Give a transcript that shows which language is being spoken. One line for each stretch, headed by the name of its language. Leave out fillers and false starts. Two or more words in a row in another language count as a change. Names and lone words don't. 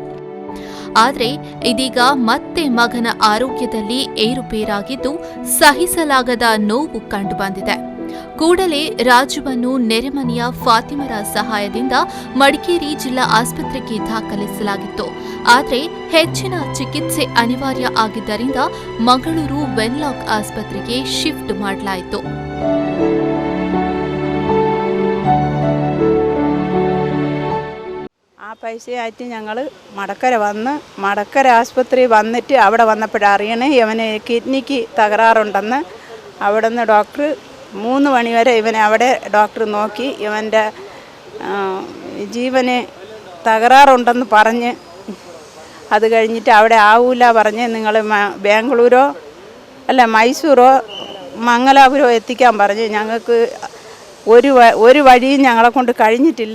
Kannada: ಆದರೆ ಇದೀಗ ಮತ್ತೆ ಮಗನ ಆರೋಗ್ಯದಲ್ಲಿ ಏರುಪೇರಾಗಿದ್ದು ಸಹಿಸಲಾಗದ ನೋವು ಕಂಡುಬಂದಿದೆ. ಕೂಡಲೇ ರಾಜುವನ್ನು ನೆರೆಮನೆಯ ಫಾತಿಮರ ಸಹಾಯದಿಂದ ಮಡಿಕೇರಿ ಜಿಲ್ಲಾ ಆಸ್ಪತ್ರೆಗೆ ದಾಖಲಿಸಲಾಗಿತ್ತು. ಆದರೆ ಹೆಚ್ಚಿನ ಚಿಕಿತ್ಸೆ ಅನಿವಾರ್ಯ ಆಗಿದ್ದರಿಂದ ಮಂಗಳೂರು ವೆನ್ಲಾಕ್ ಆಸ್ಪತ್ರೆಗೆ ಶಿಫ್ಟ್ ಮಾಡಲಾಯಿತು.
Malayalam: പൈസ ആയിട്ട് ഞങ്ങൾ മടക്കര ആസ്പത്രി വന്നിട്ട് അവിടെ വന്നപ്പോഴറിയണേ ഇവന് കിഡ്നിക്ക് തകരാറുണ്ടെന്ന്. അവിടെ നിന്ന് ഡോക്ടർ 3 മണി വരെ ഇവനെ അവിടെ ഡോക്ടർ നോക്കി ഇവൻ്റെ ജീവന് തകരാറുണ്ടെന്ന് പറഞ്ഞ് അത് കഴിഞ്ഞിട്ട് അവിടെ ആവൂല പറഞ്ഞ് നിങ്ങൾ ബാംഗ്ലൂരോ അല്ല മൈസൂരോ മംഗലാപുരോ എത്തിക്കാൻ പറഞ്ഞ് ഞങ്ങൾക്ക് ഒരു വഴിയും ഞങ്ങളെ കൊണ്ട് കഴിഞ്ഞിട്ടില്ല.